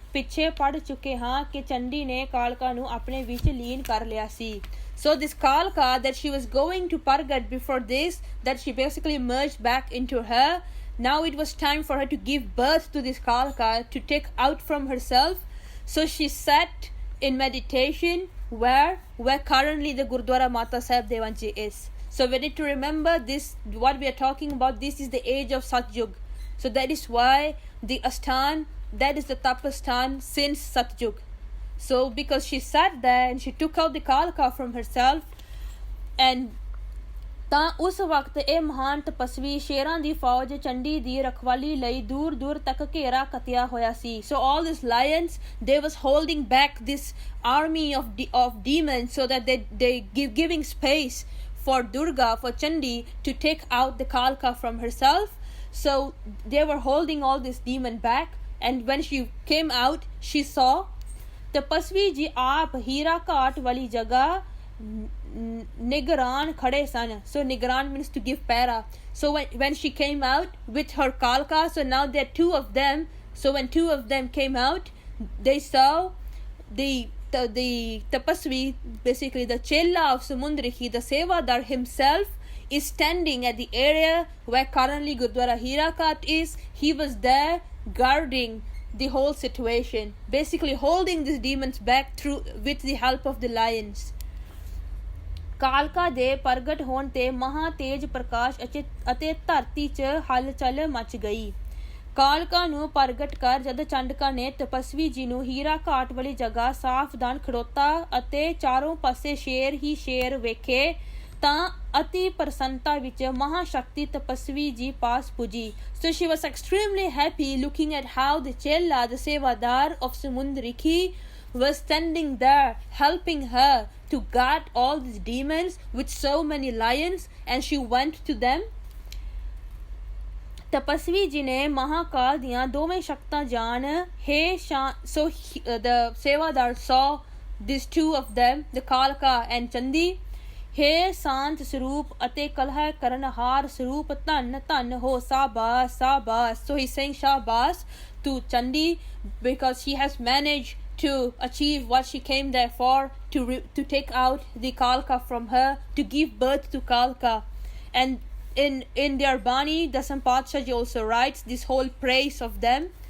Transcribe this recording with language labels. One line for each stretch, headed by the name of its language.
Punjabi: ਪਿੱਛੇ ਪੜ ਚੁੱਕੇ ਹਾਂ ਕਿ ਚੰਡੀ ਨੇ ਕਾਲਕਾ ਨੂੰ ਆਪਣੇ ਵਿੱਚ ਲੀਨ ਕਰ ਲਿਆ ਸੀ।
English: So this Kalka that she was going to Pargat before this, that she basically merged back into her. Now it was time for her to give birth to this Kalka, to take out from herself. So she sat in meditation where currently the Gurdwara Mata Sahib Devanji is. So we need to remember this, what we are talking about, this is the age of Satyug. So that is why the Asthan, that is the Tapastan since Satyug. So because she sat there and she took out the Kalka from herself, and
Punjabi: ਤਾਂ ਉਸ ਵਕਤ ਇਹ ਮਹਾਨ ਤਪਸਵੀ ਸ਼ੇਰਾਂ ਦੀ ਫੌਜ ਚੰਡੀ ਦੀ ਰਖਵਾਲੀ ਲਈ ਦੂਰ ਦੂਰ ਤੱਕ ਘੇਰਾ ਕੱਤਿਆ ਹੋਇਆ ਸੀ।
English: So all these lions, they was holding back this army of demons so that they giving space for Durga, for Chandi to take out the Kalka from herself. So they were holding all this demon back, and when she came out, she saw
Punjabi: ਤਪਸਵੀ ਜੀ ਆਪ ਹੀਰਾ ਘਾਟ ਵਾਲੀ ਜਗ੍ਹਾ ਨਿਗਰਾਨ ਖੜੇ ਸਨ।
English: So nigran means to give para. So when she came out with her Kalka, so now there are two of them. So when two of them came out, they saw the tapasvi, basically the chella of Samundriki, the Sevadar himself is standing at the area where currently Gurdwara Hira Ghat is. He was there guarding the whole situation, basically holding these demons back through with the help of the lions.
Punjabi: ਕਾਲਕਾ ਦੇ ਪ੍ਰਗਟ ਹੋਣ ਤੇ ਮਹਾ ਤੇਜ ਪ੍ਰਕਾਸ਼ ਅਤੇ ਧਰਤੀ 'ਚ ਹਲਚਲ ਮਚ ਗਈ। ਕਾਲਕਾ ਨੂੰ ਪ੍ਰਗਟ ਕਰ ਜਦ ਚੰਡਕਾ ਨੇ ਤਪਸਵੀ ਜੀ ਨੂੰ ਹੀਰਾ ਘਾਟ ਵਾਲੀ ਜਗ੍ਹਾ ਸਾਵਧਾਨ ਖੜੋਤਾ ਅਤੇ ਚਾਰੋਂ ਪਾਸੇ ਸ਼ੇਰ ਹੀ ਸ਼ੇਰ ਵੇਖੇ ਤਾਂ ਅਤੀ ਪ੍ਰਸੰਨਤਾ ਵਿੱਚ ਮਹਾਸ਼ਕਤੀ ਤਪਸਵੀ ਜੀ ਪਾਸ ਪੁੱਜੀ।
English: So she was extremely happy looking at how the Chella, the Sevadar of Samundriki, was standing there helping her to guard all these demons with so many lions, and she went to them.
Punjabi: ਤਪਸਵੀ ਜੀ ਨੇ ਮਹਾਕਾਲ ਦੀਆਂ ਦੋਵੇਂ ਸ਼ਕਤਾਂ ਜਾਣ
English: so the Sevadar saw these two of them, the Kalka and Chandi.
Punjabi: हे शांत स्वरूप अते कलह करनहार स्वरूप धन धन हो शाबाश शाबाश.
English: So he's saying shabash to Chandi because she has managed to achieve what she came there for, to take out the Kalka from her, to give birth to Kalka. And in their Bani, Dasam Patsha ji also writes this whole praise of them.